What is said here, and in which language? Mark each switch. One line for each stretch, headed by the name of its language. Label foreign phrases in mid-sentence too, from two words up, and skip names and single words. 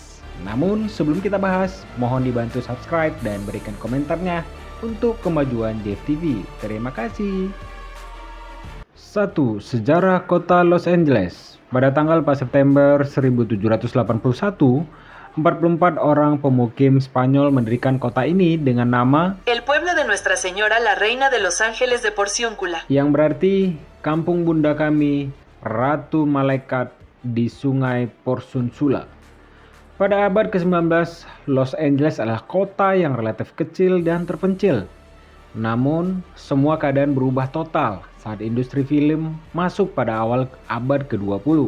Indonesian: Namun sebelum kita bahas, mohon dibantu subscribe dan berikan komentarnya untuk kemajuan Jeff TV. Terima kasih. 1. Sejarah kota Los Angeles. Pada tanggal 4 September 1781, 44 orang pemukim Spanyol mendirikan kota ini dengan nama El pueblo de Nuestra Señora la Reina de los Ángeles de Porciúncula, yang berarti kampung bunda kami, Ratu Malaikat di Sungai Porciúncula. Pada abad ke-19, Los Angeles adalah kota yang relatif kecil dan terpencil. Namun, semua keadaan berubah total saat industri film masuk pada awal abad ke-20.